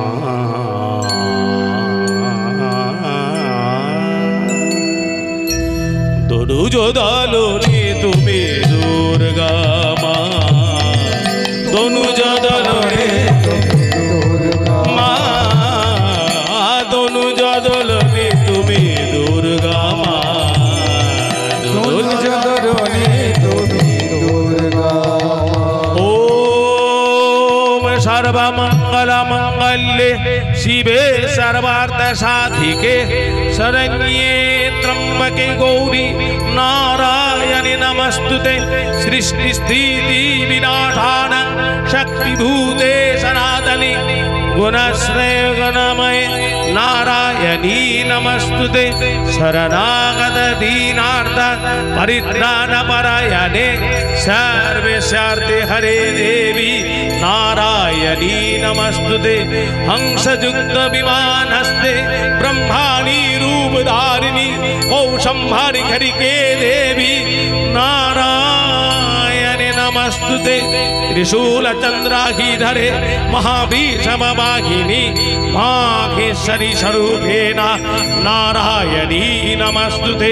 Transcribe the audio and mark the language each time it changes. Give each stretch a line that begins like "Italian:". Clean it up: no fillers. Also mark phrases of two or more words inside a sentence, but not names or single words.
Bangla: দনুজদলনে তুমি দুর্গা মা, দনুজদলনে মা, দনুজদলনে তুমি দুর্গা মা, দনুজদলনে তুমি দুর্গা মা।
Sanskrit: ওম সর্বমঙ্গল মঙ্গলে শিবে সর্বার্থ সাধিকে শরণ্যে ত্র্যম্বকে গৌরী নারায়ণী নমস্তুতে। সৃষ্টি স্থিতি বিনাশান শক্তিভূতে সনাতনে গুণশ্রয় গুণময়ে নারায়ণী নমস্তুতে। শরণাগত দীনার্থ পরিত্রাণ পরায়ণে সর্বেশার্থে হরে দেবী नारायणी नमस्तुते। हंसयुक्त विमानस्ते ब्रह्माणी रूपधारिणी कौशंभारि खरिके देवी नारायणी नमस्तुते। त्रिशूल चंद्राहिधरे महाभीषमवाहिनी माहेश्वरी स्वरूपेण नारायणी नमस्तुते।